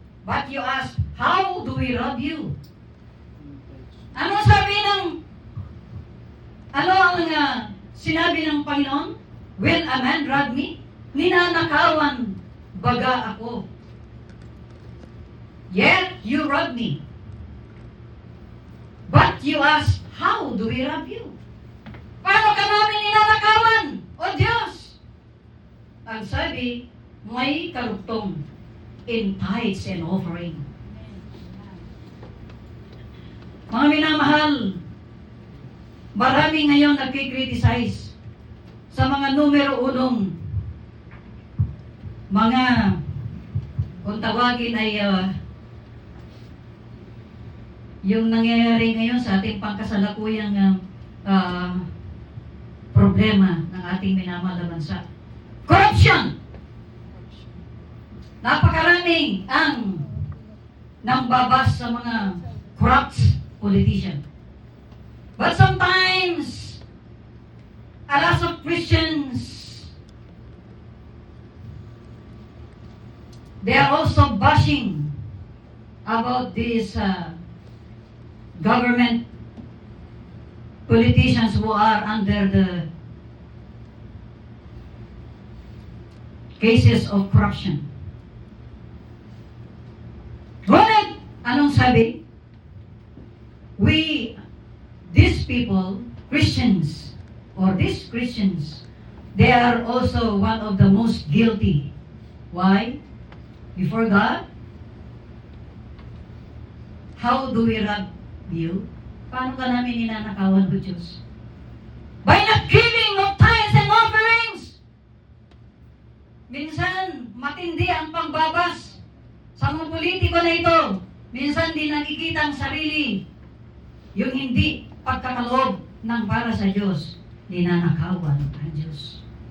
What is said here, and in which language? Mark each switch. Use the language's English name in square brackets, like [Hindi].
[English] But you ask, how do we rob you? [Filipino] Ano sabi ano ang sinabi ng Panginoon? [English] Will a man rob me? [Filipino] Ninanakawan baga ako. [English] Yet you rob me. But you ask, how do we rob you? [Filipino] Paano ka namin ninanakawan? O Diyos! Ang sabi, may karugtong [English] in tithes and offering. [Filipino] Mga minamahal, marami ngayon nagkikriticize sa mga numero unong mga, kung tawagin ay yung nangyayari ngayon sa ating pangkasalukuyang problema ng ating minamahal na bansa. Corruption! Napakaraming ang nambabas sa mga corrupt politician. [English] But sometimes, a lot of Christians, they are also bashing about these government politicians who are under the cases of corruption. [Filipino] Ngunit, anong sabi? [English] These people, Christians, or these Christians, they are also one of the most guilty. Why? Before God? How do we rob you? [Filipino] Paano ka namin ninanakawan, O Diyos? [English] By not giving of tithes and offerings! [Filipino] Minsan, matindi ang pangbabas sa mga politiko na ito. Minsan, di nakikita ang sarili. Yung hindi pagkakaloob ng para sa Diyos, ninanakawan ang Diyos.